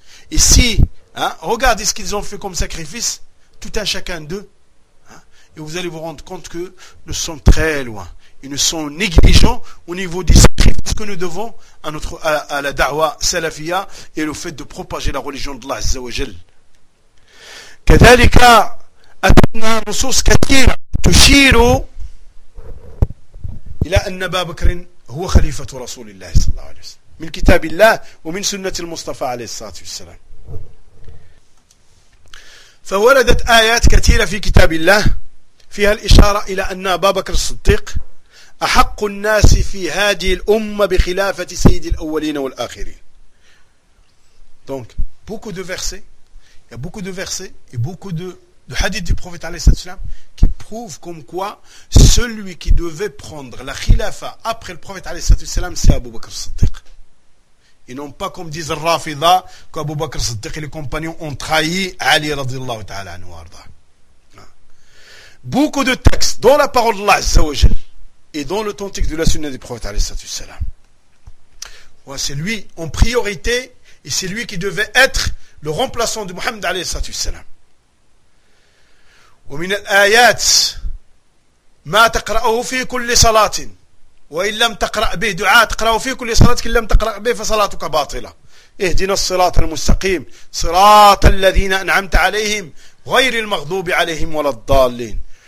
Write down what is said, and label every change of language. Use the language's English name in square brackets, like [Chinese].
[French] Et si, regardez ce qu'ils ont fait comme sacrifice, tout un chacun d'eux. Et vous allez vous rendre compte que nous sommes très loin. Ils ne sont négligents au niveau des sacrifices que nous devons à la da'wah salafia et au fait de propager la religion de l'Allah, Azza wa Jal. [Arabic] كذلك أتتنا نصوص كثيرة تشير إلى أن أبا بكر هو خليفة رسول الله صلى الله عليه وسلم من كتاب الله ومن سنة المصطفى عليه الصلاة والسلام فوردت آيات كثيرة في كتاب الله فيها الإشارة إلى أن أبا بكر الصديق أحق الناس في هذه الأمة بخلافة سيد الأولين والآخرين [French] donc beaucoup de versets. Il y a beaucoup de versets et beaucoup de hadiths du prophète alayhi sallam qui prouvent comme quoi celui qui devait prendre la khilafa après le prophète alayhi sallam, c'est Abu Bakr Siddiq. Et non pas comme disent les Rafida, qu'Abu Bakr Siddiq et les compagnons ont trahi Ali radiallahu ta'ala anhu arda. Beaucoup de textes dans la parole d'Allah Azza wa Jal et dans l'authentique de la sunna du prophète alayhi sallam. C'est lui en priorité et c'est lui qui devait être le remplaçant de Muhammad alayhi salatu wassalam. [Arabic] ومن الآيات ما تقرأه في كل صلاة وإن لم تقرأ به دعاء تقرأه في كل صلاة إن لم تقرأ به فصلاتك باطلة اهدنا الصراط المستقيم صراط الذين أنعمت عليهم غير المغضوب عليهم ولا الضالين.